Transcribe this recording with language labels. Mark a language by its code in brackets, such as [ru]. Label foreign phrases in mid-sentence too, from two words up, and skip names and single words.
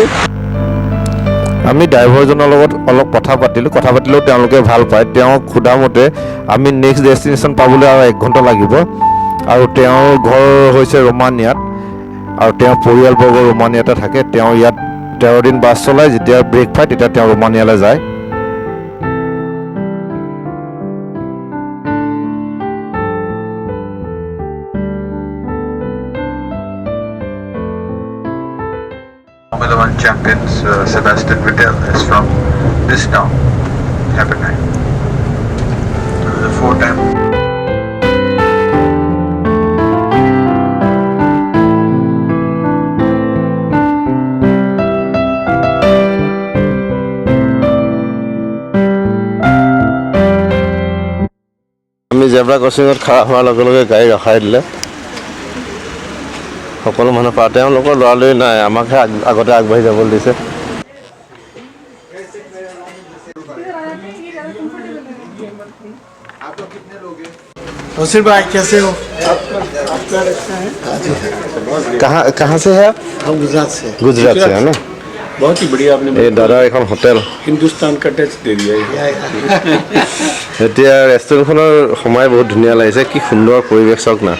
[as] আমি ড্ৰাইভাৰজনৰ লগত অলপ কথা পাতিলেও তেওঁলোকে ভাল পায়। তেওঁক সোধা মতে আমি [en] next destination [as] পাবলৈ আৰু 1 ঘণ্টা লাগিব আৰু তেওঁৰ ঘৰ হৈছে ৰোমানিয়াত আৰু তেওঁৰ পৰিয়ালবৰ্গ ৰোমানিয়াতে থাকে। তেওঁ ইয়াত 13 দিন বাছ চলায়। যেতিয়া ব্ৰেক পায় তেতিয়া তেওঁ ৰোমানিয়ালৈ যায়। [en] Formula 1 champions Sebastian Vettel is from this town, Heppenheim. This is a 4-time. [as] আমি [en] zebra crossing [as] খাৰা হোৱাৰ লগে লগে গাড়ী ৰখাই দিলে। সকলো মানুহ পাৰ, তেওঁলোকৰ লৰালৰি নাই, আমাকহে আগতে আগবাঢ়ি যাবলৈ দিছে। [hi] नसीर भाई कैसे हो? कहाँ से है आप? हम गुजरात से। गुजरात से है ना? बहुत ही बढ़िया आपने [as] এই দাদা এখন হোটেল। [hi] हिंदुस्तान का टच दे दिया है। [as] এতিয়া ৰেষ্টুৰেণ্টখনৰ সময় বহুত ধুনীয়া লাগিছে, কি সুন্দৰ পৰিৱেশ চাওক না।